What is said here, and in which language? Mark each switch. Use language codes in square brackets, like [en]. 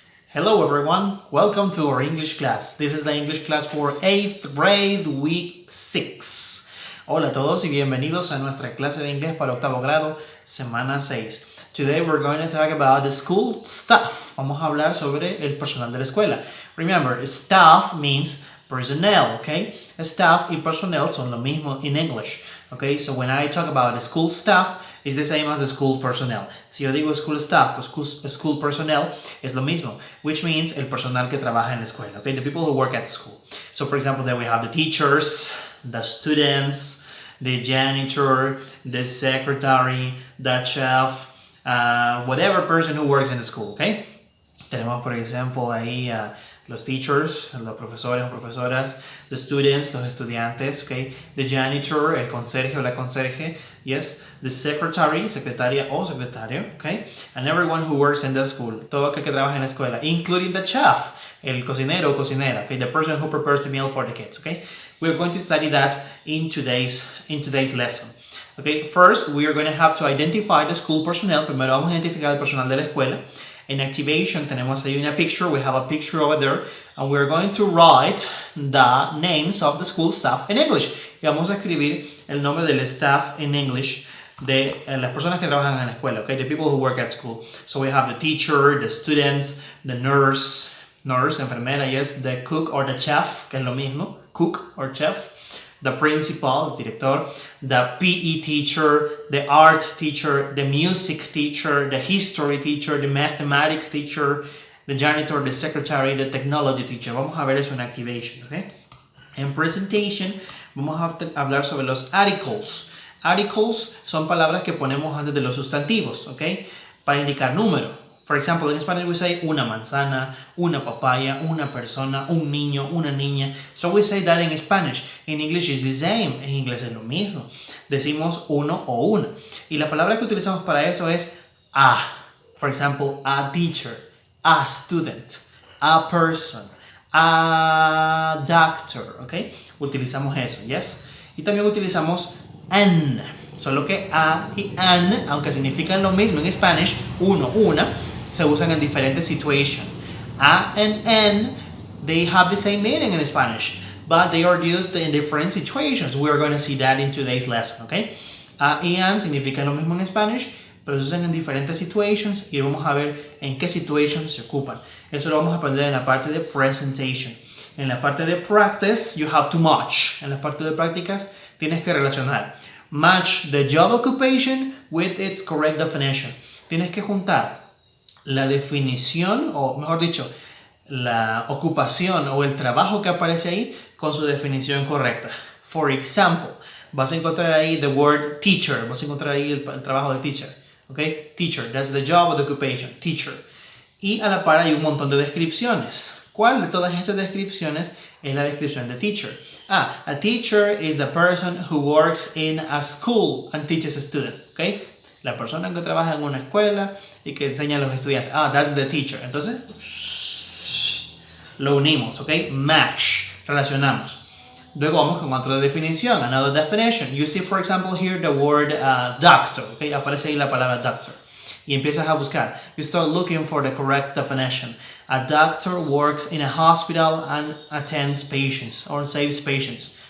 [en] Hello everyone, welcome to our English class. This is the English class for 8th grade, week 6. [es] Hola a todos y bienvenidos a nuestra clase de inglés para octavo grado, semana 6. [en] Today we're going to talk about the school staff. [es] Vamos a hablar sobre el personal de la escuela. [en] Remember, staff means personnel, okay? Staff y personnel [es] son lo mismo [en] in English, okay? So when I talk about the school staff, it's the same as the school personnel. [es] Si yo digo school staff o school personnel, es lo mismo, [en] which means [es] el personal que trabaja en la escuela, okay? [en] The people who work at school. So for example, then we have the teachers, the students, the janitor, the secretary, the chef, whatever person who works in the school, okay? [es] Tenemos, por ejemplo, ahí los teachers, los profesores o profesoras, [en] the students, [es] los estudiantes, okay? [en] The janitor, [es] el conserje o la conserje, yes? [en] The secretary, [es] secretaria o secretario, okay? [en] And everyone who works in the school, [es] todo aquel que trabaja en la escuela, [en] including the chef, [es] el cocinero o cocinera, [en] okay? The person who prepares the meal for the kids, okay? We're going to study that in today's lesson. Okay, first we are going to have to identify the school personnel. [es] Primero vamos a identificar el personal de la escuela. [en] In activation [es] tenemos ahí una [en] picture, we have a picture over there, and we're going to write the names of the school staff in English. [es] Y vamos a escribir el nombre del staff in English de las personas que trabajan en la escuela, okay? [en] The people who work at school. So we have the teacher, the students, the nurse, enfermera, yes, the cook or the chef, [es] que es lo mismo, [en] cook or chef, the principal, el director, the PE teacher, the art teacher, the music teacher, the history teacher, the mathematics teacher, the janitor, the secretary, the technology teacher. [es] Vamos a ver eso en activation, okay? En presentation vamos a hablar sobre los articles. Articles son palabras que ponemos antes de los sustantivos, okay? Para indicar número. [en] For example, in Spanish we say [es] una manzana, una papaya, una persona, un niño, una niña. [en] So we say that in Spanish. In English is the same. [es] En inglés es lo mismo. Decimos uno o una. Y la palabra que utilizamos para eso es a. [en] For example, a teacher, a student, a person, a doctor. ¿Ok? [es] Utilizamos eso, yes. Y también utilizamos an. Solo que a y an, aunque significan lo mismo en Spanish, uno, una, se usan en diferentes situations. [en] A and an, they have the same meaning in Spanish, but they are used in different situations. We are going to see that in today's lesson, okay? [es] A y an significan lo mismo en Spanish, pero se usan en diferentes situations y vamos a ver en qué situations se ocupan. Eso lo vamos a aprender en la parte de presentation. En la parte de practice, [en] you have to match. [es] En la parte de prácticas, tienes que relacionar. [en] Match the job occupation with its correct definition. [es] Tienes que juntar la definición, o mejor dicho, la ocupación o el trabajo que aparece ahí con su definición correcta. For example, vas a encontrar ahí [en] the word teacher, [es] vas a encontrar ahí el trabajo de teacher. [en] Okay? Teacher, that's the job or the occupation, teacher. [es] Y a la par hay un montón de descripciones. ¿Cuál de todas esas descripciones es la descripción de teacher? [en] A teacher is the person who works in a school and teaches a student. Okay? [es] La persona que trabaja en una escuela y que enseña a los estudiantes. [en] That's the teacher. [es] Entonces, lo unimos, ¿ok? Match, relacionamos. Luego vamos con otra definición, [en] another definition. You see, for example, here the word doctor, ¿ok? [es] Aparece ahí la palabra doctor. Y empiezas a buscar. [en] You start looking for the correct definition. A doctor works in a hospital and attends patients or saves patients.